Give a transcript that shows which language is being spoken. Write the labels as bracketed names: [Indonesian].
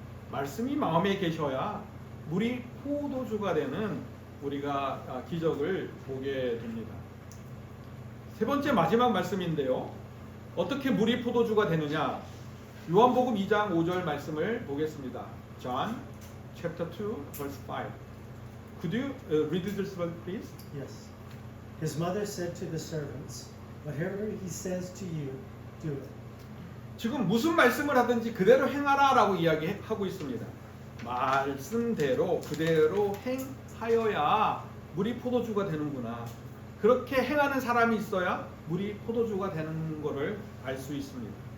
[Korean] 말씀이 마음에 계셔야 물이 포도주가 되는 우리가 기적을 보게 됩니다. 세 번째 마지막 말씀인데요. 어떻게 물이 포도주가 되느냐? 요한복음 2장 5절 말씀을 보겠습니다. [English] John chapter 2 verse 5. Could you read this verse please? Yes. His mother said to the servants, "Whatever he says to you, do it." [Korean] 지금 무슨 말씀을 하든지 그대로 행하라라고 이야기하고 있습니다. 말씀대로 그대로 행하여야 물이 포도주가 되는구나. 그렇게 행하는 사람이 있어야 물이 포도주가 되는 것을 알 수 있습니다.